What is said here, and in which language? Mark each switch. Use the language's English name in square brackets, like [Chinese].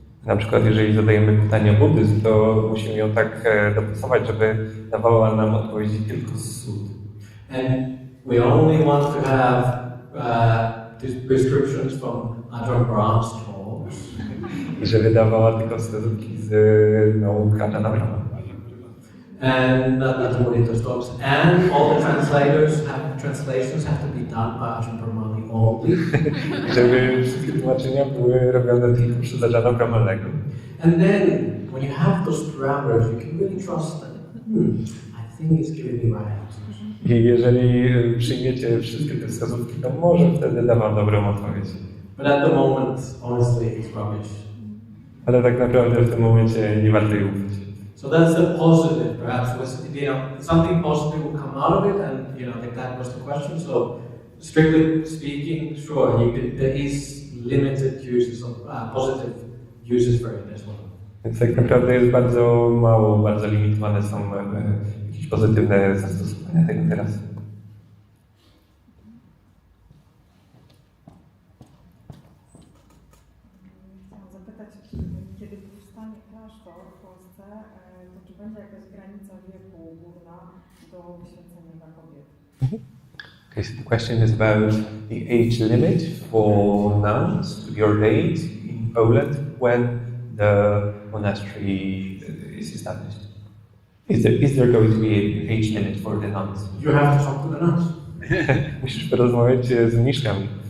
[Polish] Na przykład, jeżeli zadajemy pytanie o buddyzm, to musimy ją tak dopasować, żeby dawała nam odpowiedzi tylko z sut. [English] And we only want to have these prescriptions from Ajahna Brahmalego. [Polish] I żeby dawała tylko wskazówki z nauk Ajahna Brahmalego. [English] And Ajahna Mudito stops. And all the translations have to be done by Ajahna Brahmali only. [Polish] Żeby wszystkie tłumaczenia były robione tylko przez Ajahna Brahmalego. [English] And then, when you have those parameters, you can really trust them. I think it's giving me right answers. [Polish] I jeżeli przyjmiecie wszystkie te wskazówki, to może wtedy da wam dobrą odpowiedź. [English] But at the moment, honestly, it's rubbish. [Polish] Ale tak naprawdę w tym momencie nie warto jej ufać. [English] So that's the positive, perhaps, something positive will come out of it, and that was the question. So, strictly speaking, sure, there is limited uses of positive uses for it as well. [Polish] Więc tak naprawdę jest bardzo mało, bardzo limitowane są jakieś pozytywne zastosowania tego teraz. Chciałam zapytać, kiedy powstanie klasztor w Polsce, to czy będzie jakaś granica wieku górna do wyświęcenia dla kobiet? [English] Okay, so the question is about the age limit for nuns to be ordained in Poland when the monastery is established. Is there going to be an age limit for the nuns? You have to talk to the nuns. [Polish] Musisz porozmawiać z mniszkami.